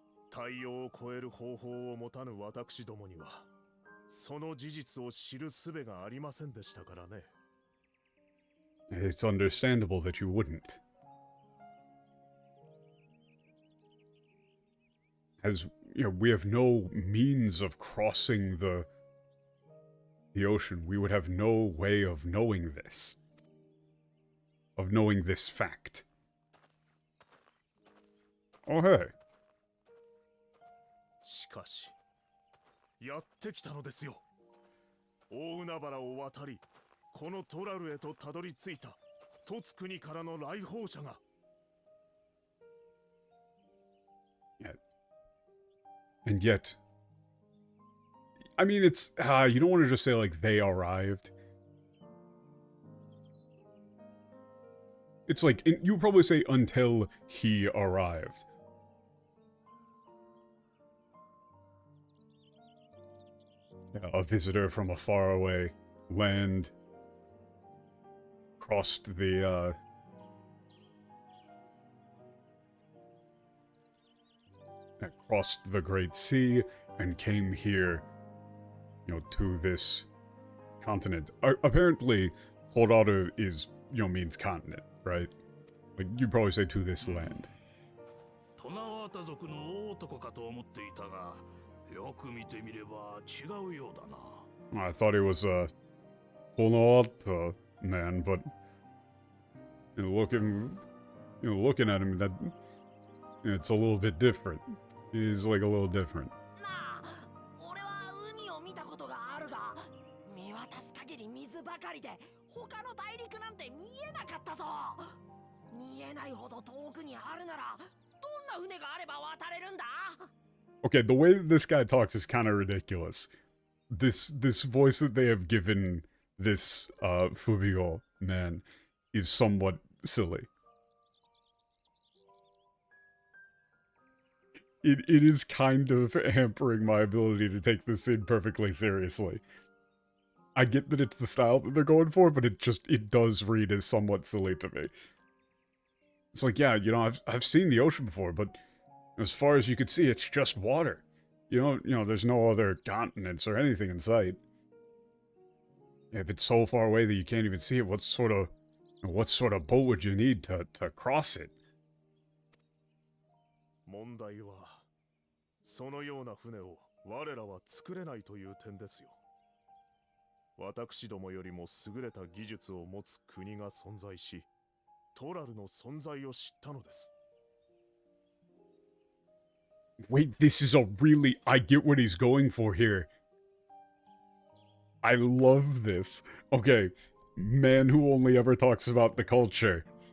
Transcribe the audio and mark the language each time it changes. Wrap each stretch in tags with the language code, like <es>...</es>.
<ja>太陽を超える方法を持たぬ私どもには、その事実を知る術がありませんでしたからね。</ja> <en>It's understandable that you wouldn't. As, you know, we have no means of crossing the ocean. We would have no way of knowing this. Of knowing this fact. Oh, hey.</en> <ja>しかし、やってきたのですよ。大海原を渡り、このトラルへとたどり着いたトツ国からの来訪者が。</ja> <en>And yet, I mean, it's, you don't want to just say, like, they arrived. It's like, you would probably say, until he arrived. A visitor from a faraway land crossed the Great Sea and came here, to this continent. Apparently, Colorado is, means continent, right? Like, you'd probably say to this land.</en> <ja>トナワータ族の大男かと思っていたが、よく見てみれば違うようだな。</ja> <en>I thought he was a Colorado man, but looking at him, that it's a little bit different. He's like a little different.</en> <ja>なあ、俺は海を見たことがあるが、見渡す限り水ばかりで、他の大陸なんて見えなかったぞ。見えないほど遠くにあるなら、どんな船があれば渡れるんだ?</ja> <en>Okay, the way that this guy talks is kind of ridiculous. This voice that they have given this Fubigo man is somewhat silly. It is kind of hampering my ability to take this scene perfectly seriously. I get that it's the style that they're going for, but it does read as somewhat silly to me. It's like, yeah, I've seen the ocean before, but as far as you could see, it's just water. There's no other continents or anything in sight. If it's so far away that you can't even see it, what sort of boat would you need to cross it?</en> <ja>問題は、そのような船を我らは作れないという点ですよ。私どもよりも優れた技術を持つ国が存在し、トラルの存在を知ったのです。</ja> <en>Wait, this is I get what he's going for here. I love this. Okay, man who only ever talks about the culture.</en>